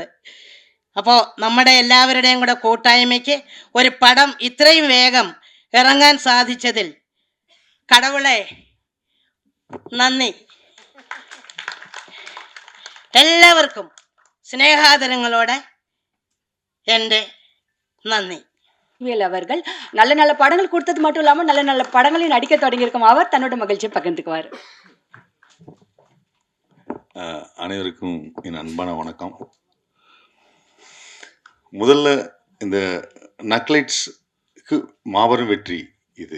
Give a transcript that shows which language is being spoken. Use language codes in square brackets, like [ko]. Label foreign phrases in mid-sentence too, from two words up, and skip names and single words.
[ml] അപ്പോൾ നമ്മുടെ എല്ലാവരുടെയും കൂടെ കൂട്ടായ്മയ്ക്ക് ഒരു പടം ഇത്രയും വേഗം ഇറങ്ങാൻ സാധിച്ചതിൽ കടവുളെ നന്ദി. എല്ലാവർക്കും സ്നേഹാദരങ്ങളോടെ എൻ്റെ നന്ദി. [ta] அவர்கள் நல்ல நல்ல படங்கள் கொடுத்தது மட்டும் இல்லாமல் நல்ல நல்ல படங்களையும் நடிக்க தொடங்கியிருக்கும். அவர் தன்னோட மகிழ்ச்சியை பகிர்ந்துக்குவார். அனைவருக்கும் என் அன்பான வணக்கம். முதல்ல இந்த நக்லைட்ஸ்க்கு மாபெரும் வெற்றி இது.